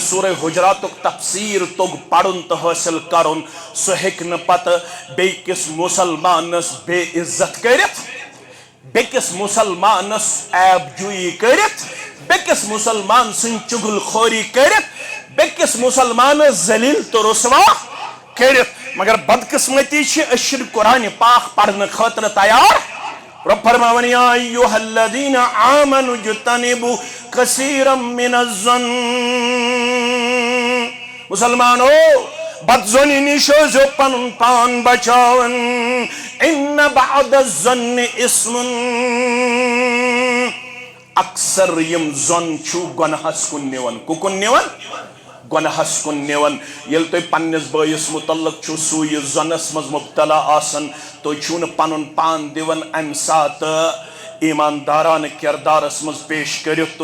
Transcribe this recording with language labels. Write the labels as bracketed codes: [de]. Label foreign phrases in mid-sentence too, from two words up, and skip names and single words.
[ks] سورہ حجراتُک تفسیٖر توٚگ پرُن تہٕ حٲصِل کرُن سُہ ہیٚکہِ نہٕ پتہٕ بیٚیہِ کِس مسلمانس بے عزت کٔرِتھ بیٚکِس مسلمانس عیب جویی کٔرِتھ بیٚکِس مسلمان سٕنٛز چُگل خوری کٔرِتھ بیٚکِس مسلمانس ذلیل تہٕ رسوا کٔرِتھ مگر بدقسمتی چھِ أسۍ چھِنہٕ قرآنِ پاک پرنہٕ خٲطرٕ تیار رب فرماوان [ar] یا ایہا الذین آمنوا اجتنبوا کثیرا من الظن [ks] مسلمانو بدظنی نش ٲسۍزیو پنُن پان بچاوان [ar] ان بعد الظن اسم اکثر [ks] یم ظن چھُ گۄنہس کُن نِوان کُکُن نِوان گۄنہس کُن نِوان ییٚلہِ تُہۍ پننِس بٲیِس متعلق چھُو سُے ظنس منٛز مبتلا آسان تُہۍ چھُو نہٕ پنُن پان دِوان امہِ ساتہٕ ایماندارانہٕ کردارس منٛز پیش کٔرِتھ